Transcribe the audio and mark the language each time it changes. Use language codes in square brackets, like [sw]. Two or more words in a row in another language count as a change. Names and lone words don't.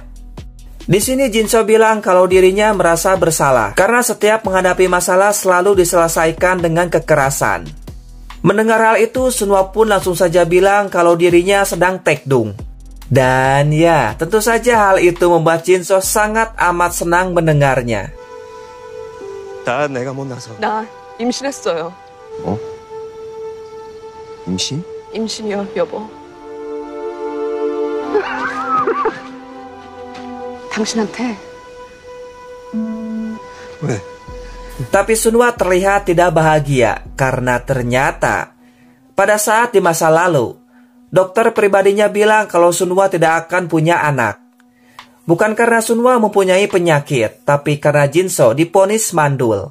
[id] Di sini Jin-soo bilang kalau dirinya merasa bersalah karena setiap menghadapi masalah selalu diselesaikan dengan kekerasan. Mendengar hal itu, Sunwa pun langsung saja bilang kalau dirinya sedang taekdung. Dan ya, tentu saja hal itu membuat Jin-soo sangat amat senang mendengarnya. [ko] 나 내가 못나서. 나 임신했어요. 어? 임신? 임신이요, 여보. 당신한테. 왜? [id] Tapi Sunwa terlihat tidak bahagia karena ternyata pada saat di masa lalu, dokter pribadinya bilang kalau Sunwa tidak akan punya anak. Bukan karena Sunwa mempunyai penyakit, tapi karena Jin-soo divonis mandul.